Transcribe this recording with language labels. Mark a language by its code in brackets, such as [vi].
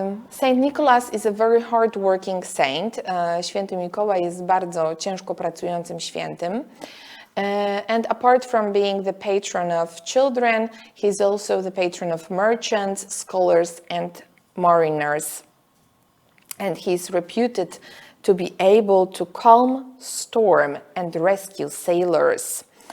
[en] Saint Nicholas is a very hard-working saint. [pl] Święty Mikołaj jest bardzo ciężko pracującym świętym. [en] And apart from being the patron of children, he is also the patron of merchants, scholars, and mariners. And he is reputed to be able to calm storm and rescue sailors.